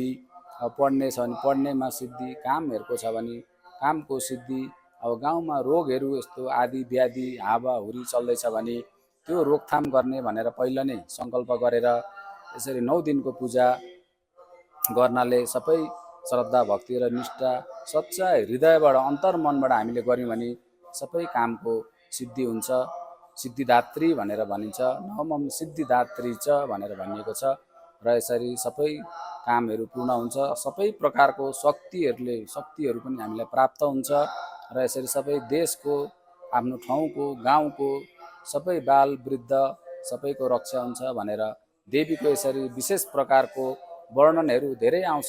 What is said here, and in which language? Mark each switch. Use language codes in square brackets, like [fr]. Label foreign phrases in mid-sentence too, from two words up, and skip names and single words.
[ne] अब पढ्ने छ भने पढ्नेमा सिद्धि, कामहरूको छ भने कामको सिद्धि, अब गाउँमा रोगहरू यस्तो आदि व्याधि हावाहुरी चल्दैछ भने त्यो रोकथाम गर्ने भनेर पहिला नै सङ्कल्प गरेर यसरी 9 दिनको पूजा गर्नाले सबै श्रद्धा भक्ति र निष्ठा सच्चा हृदयबाट अन्तर्मनबाट हामीले गर्यौं भने सबै कामको सिद्धि हुन्छ। सिद्धिदात्री भनेर भनिन्छ। [sa] नवमं सिद्धिदात्री च [ne] भनेर भनिएको छ र यसरी सबै कामहरू पूर्ण हुन्छ। सबै प्रकारको शक्तिहरू पनि हामीलाई प्राप्त हुन्छ र यसरी सबै देशको, आफ्नो ठाउँको, गाउँको सबै बाल वृद्ध सबैको रक्षा हुन्छ भनेर देवीको यसरी विशेष प्रकारको वर्णनहरू धेरै आउँछ।